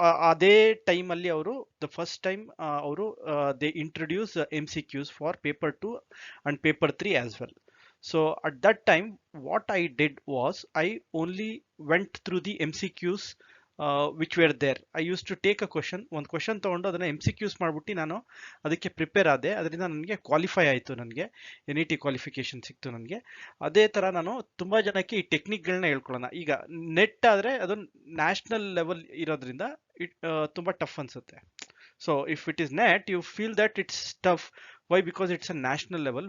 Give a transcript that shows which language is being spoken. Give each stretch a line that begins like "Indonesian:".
Kannada: ಅದೇ ಟೈಮಲ್ಲಿ ಅವರು ಫಸ್ಟ್ ಟೈಮ್ ಅವರು
English: They introduce MCQs for paper 2 and paper 3 as well. So at that time, what I did was I only went through the MCQs which were there. I used to take
Kannada: ಒಂದು question ತೊಗೊಂಡು ಅದನ್ನು MCQs ಮಾಡ್ಬಿಟ್ಟು ನಾನು ಅದಕ್ಕೆ prepare ಆದೆ. ಅದರಿಂದ ನನಗೆ qualify ಆಯಿತು, ನನಗೆ NET ಕ್ವಾಲಿಫಿಕೇಶನ್ ಸಿಕ್ತು ನನಗೆ. ಅದೇ ಥರ ನಾನು ತುಂಬ ಜನಕ್ಕೆ ಈ ಟೆಕ್ನಿಕ್ಗಳನ್ನ ಹೇಳ್ಕೊಳ್ಳೋಣ. ಈಗ ನೆಟ್ ಆದರೆ ಅದು ನ್ಯಾಷನಲ್ ಲೆವೆಲ್ ಇರೋದ್ರಿಂದ ತುಂಬ ಟಫ್ ಅನಿಸುತ್ತೆ.
English: So if it is net, you feel that it's tough. Why? Because it's a national level.